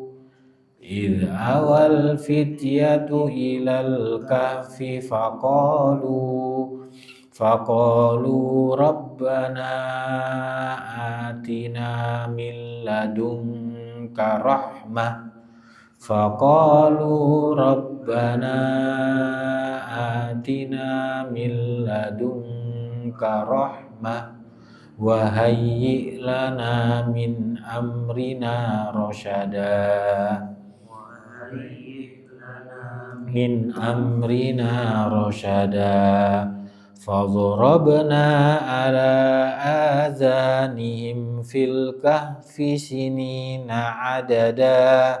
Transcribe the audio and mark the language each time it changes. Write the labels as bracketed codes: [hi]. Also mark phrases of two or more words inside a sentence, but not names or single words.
[ar] إذ أوى الفتية إلى الكهف فقالوا ربنا آتنا من لدنك رحمة. فقالوا ربنا آتنا من لدنك رحمة وهيئ لنا من أمرنا رشدا. من أمرنا رشدا. فضربنا على آذانهم في الكهف سنين عددا.